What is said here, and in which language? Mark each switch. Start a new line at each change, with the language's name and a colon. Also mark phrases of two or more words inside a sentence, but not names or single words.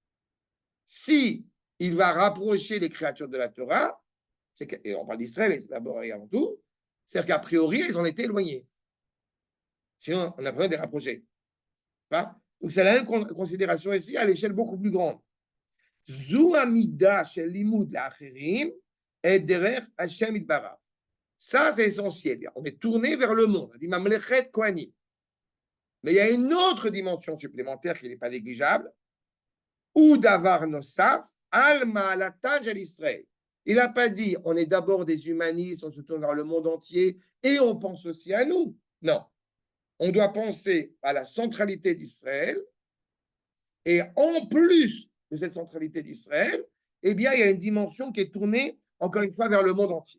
French: Si il va rapprocher les créatures de la Torah, et on parle d'Israël d'abord et avant tout, c'est-à-dire qu'à priori, ils en étaient éloignés. Sinon, on a besoin de les rapprocher. Donc, c'est la même considération ici à l'échelle beaucoup plus grande.
Hebrew: זו עמידה של לימוד לאחרים את דרך השם יתברך.
French: Ça, c'est essentiel. On est tourné vers le monde. On dit
Hebrew: ממלכת כהנים.
French: Mais il y a une autre dimension supplémentaire qui n'est pas négligeable.
Hebrew: ועוד דבר נוסף על מעלתן של ישראל.
French: Il n'a pas dit on est d'abord des humanistes, on se tourne vers le monde entier et on pense aussi à nous. Non. On doit penser à la centralité d'Israël et en plus de cette centralité d'Israël, eh bien, il y a une dimension qui est tournée, encore une fois, vers le monde entier.